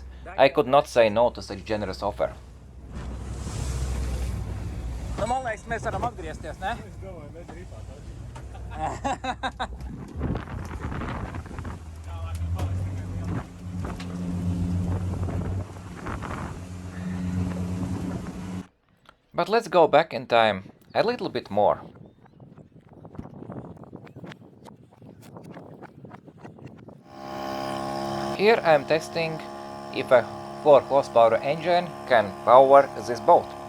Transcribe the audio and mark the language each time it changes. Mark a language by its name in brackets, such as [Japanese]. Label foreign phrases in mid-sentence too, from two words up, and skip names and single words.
[English] I could not say no to such generous offer. [Latvian] Nu, man liekas, mēs varam atgriezties, ne? Es domāju, mēs rīpā [English] But let's go back in time a little bit more. Here I am testing if a 4 horsepower engine can power this boat.